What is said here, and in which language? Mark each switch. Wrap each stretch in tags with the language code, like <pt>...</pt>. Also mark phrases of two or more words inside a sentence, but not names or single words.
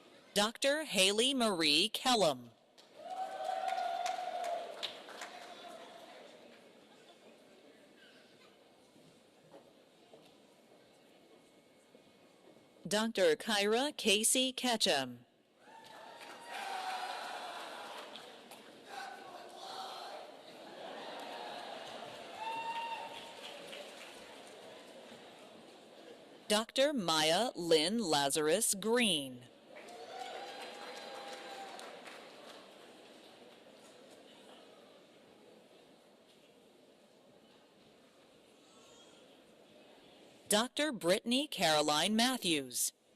<en>Dr. Haley Marie Kellum. Dr. Kyra Casey Ketchum. Dr. Maya Lynn Lazarus Green. Dr. Brittany Caroline Matthews.</en>